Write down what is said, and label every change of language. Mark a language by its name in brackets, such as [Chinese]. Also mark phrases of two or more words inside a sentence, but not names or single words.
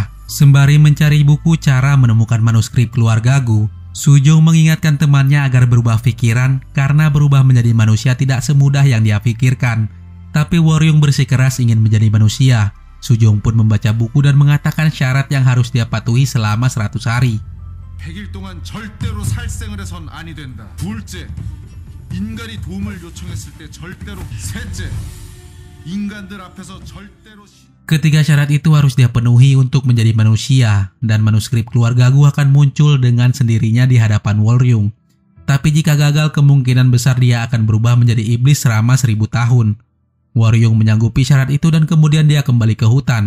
[Indonesian] Sembari mencari buku cara menemukan manuskrip keluarga Gu, Sujong mengingatkan temannya agar berubah pikiran karena berubah menjadi manusia tidak semudah yang dia pikirkan. Tapi Woryung bersikeras ingin menjadi manusia. Sujong pun membaca buku dan mengatakan syarat yang harus dia patuhi selama 100 hari. [Korean] 100일 동안 절대로 살생을 해선 아니 된다. 둘째, 인간이 도움을 요청했을 때 절대로. 셋째, 인간들 앞에서 절대로. [Indonesian] Ketiga syarat itu harus dia penuhi untuk menjadi manusia, dan manuskrip keluarga Gu akan muncul dengan sendirinya di hadapan Woryung. Tapi jika gagal, kemungkinan besar dia akan berubah menjadi iblis selama 1000 tahun. Woryung menyanggupi syarat itu dan kemudian dia kembali ke hutan.